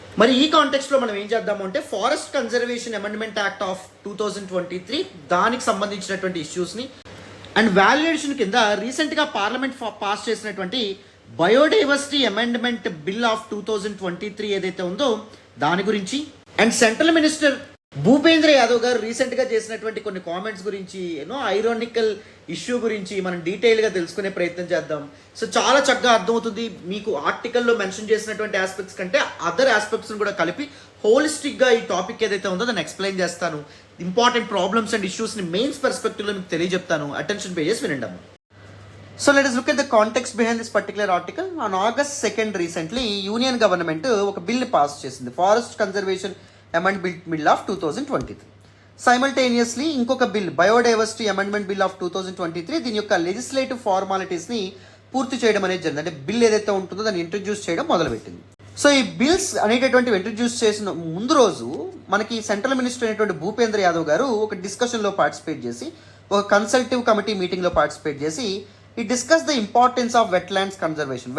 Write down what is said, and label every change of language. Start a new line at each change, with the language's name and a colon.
Telugu: మరి ఈ కాంటెక్స్ట్లో మనం ఏం చేద్దాము అంటే forest conservation amendment act of 2023 దానికి సంబంధించినటువంటి ఇష్యూస్ని అండ్ వాల్యుయేషన్ కింద రీసెంట్గా పార్లమెంట్ పాస్ చేసినటువంటి బయోడైవర్సిటీ అమెండ్మెంట్ బిల్ ఆఫ్ 2023 ఏదైతే ఉందో దాని గురించి and central minister Bhupendra Yadav గారు రీసెంట్గా చేసినటువంటి కొన్ని కామెంట్స్ గురించి ఐరానికల్ ఇష్యూ గురించి మనం డీటెయిల్గా తెలుసుకునే ప్రయత్నం చేద్దాం. సో చాలా చక్కగా అర్థమవుతుంది మీకు ఆర్టికల్లో మెన్షన్ చేసినటువంటి ఆస్పెక్ట్స్ కంటే అదర్ ఆస్పెక్ట్స్ని కూడా కలిపి హోలిస్టిక్గా ఈ టాపిక్ ఏదైతే ఉందో దాన్ని ఎక్స్ప్లెయిన్ చేస్తాను. ఇంపార్టెంట్ ప్రాబ్లమ్స్ అండ్ ఇష్యూస్ని మెయిన్స్ పర్స్పెక్టివ్లో మీకు తెలియజెప్తాను. అటెన్షన్ పే చేసి వినండి.
English: So let us look at the context behind this particular article. On August 2nd recently, Union government
Telugu: ఒక బిల్ పాస్ చేసింది, forest conservation amendment bill of 2023. Simultaneously ఇంకొక bill biodiversity amendment bill of 2023 దీని యొక్క legislative ఫార్మాలిటీస్ని పూర్తి చేయడం అనేది జరిగింది. అంటే బిల్ ఏదైతే ఉంటుందో దాన్ని ఇంట్రడ్యూస్ చేయడం మొదలుపెట్టింది. సో ఈ బిల్స్ అనేటటువంటివి ఇంట్రడ్యూస్ చేసిన ముందు రోజు మనకి సెంట్రల్ మినిస్టర్ అయినటువంటి భూపేంద్ర యాదవ్ గారు ఒక డిస్కషన్లో పార్టిసిపేట్ చేసి, ఒక కన్సల్టివ్ కమిటీ మీటింగ్లో పార్టిసిపేట్ చేసి ఈ
English: Discuss the importance of wetlands conservation.